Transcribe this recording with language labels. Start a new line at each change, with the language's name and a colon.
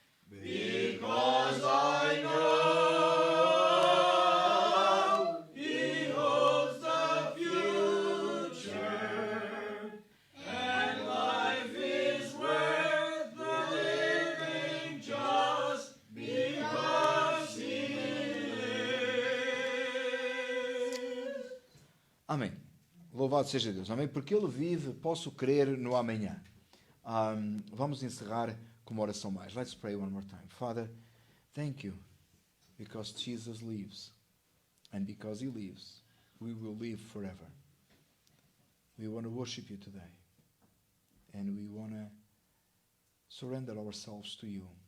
English: Because I know he holds the future, and life is worth the living just because he lives.
Portuguese: Amém. Louvado seja Deus. Amém. Porque Ele vive, posso crer no amanhã. Vamos encerrar com uma oração mais.
English: Let's pray one more time. Father, thank you because Jesus lives. And because He lives, we will live forever. We want to worship You today. And we want to surrender ourselves to You.